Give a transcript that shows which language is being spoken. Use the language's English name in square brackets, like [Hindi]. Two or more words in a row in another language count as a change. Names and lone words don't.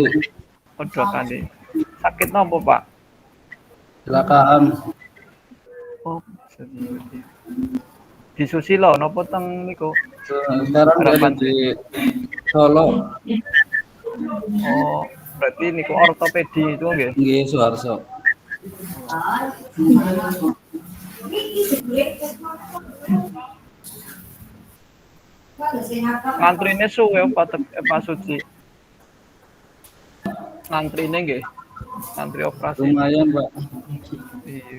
[Indonesian] Oh 2 kali. Sakit nopo Pak? Kecelakaan. [Javanese] Oh, di Susilo nopo teng niku? [Indonesian] Sekarang ada di Solo. Oh, berarti niku ortopedi itu nggih? Nggih, Suharso. [Javanese] Ngantrine suwe Pak Suci. Ngantrine nggih. [Indonesian] Ngantri operasi. Lumayan, Pak. Iya.